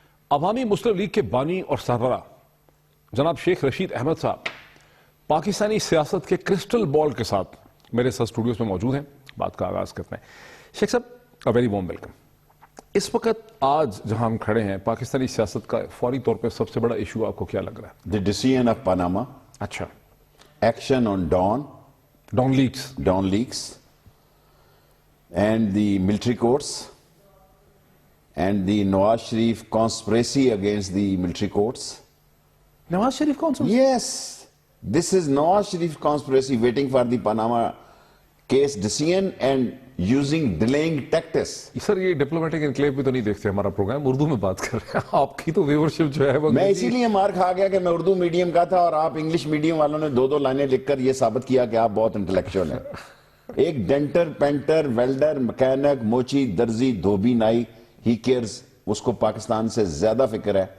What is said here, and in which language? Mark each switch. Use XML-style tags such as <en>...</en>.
<ur>عوامی مسلم لیگ کے بانی اور سربراہ جناب شیخ رشید احمد صاحب پاکستانی سیاست کے کرسٹل بال کے ساتھ میرے ساتھ اسٹوڈیوز میں موجود ہیں. بات کا آغاز کرتے ہیں. شیخ صاحب</ur> <en>Very warm welcome.</en> <ur>اس وقت آج جہاں ہم کھڑے ہیں پاکستانی سیاست کا فوری طور پہ سب سے بڑا ایشو آپ کو کیا لگ رہا ہے؟</ur> <en>The decision of Panama.</en> <ur>اچھا.</ur> <en>Action on Dawn leaks. Dawn leaks, and the military courts, and the Nawaz Sharif conspiracy against the military courts.</en> <ur>Nawaz Sharif کون سا؟ Yes, this is Nawaz Sharif conspiracy waiting for the Panama case decision and using delaying tactics. سر یہ diplomatic enclave بھی تو نہیں دیکھتے ہمارا programme, Urdu میں بات کر رہے ہیں. آپ کی تو ویورشپ جو ہے وہ میں اسی لیے مار کھا گیا کہ میں اردو میڈیم کا تھا اور آپ انگلش میڈیم والوں نے دو لائنیں لکھ کر یہ ثابت کیا کہ آپ بہت انٹلیکچوئل ہیں. ایک ڈینٹر، پینٹر، ویلڈر، مکینک، موچی، درزی، دھوبی، نائی،</ur> <en>ہی کیئرز،</en> <ur>اس کو پاکستان سے زیادہ فکر ہے.</ur>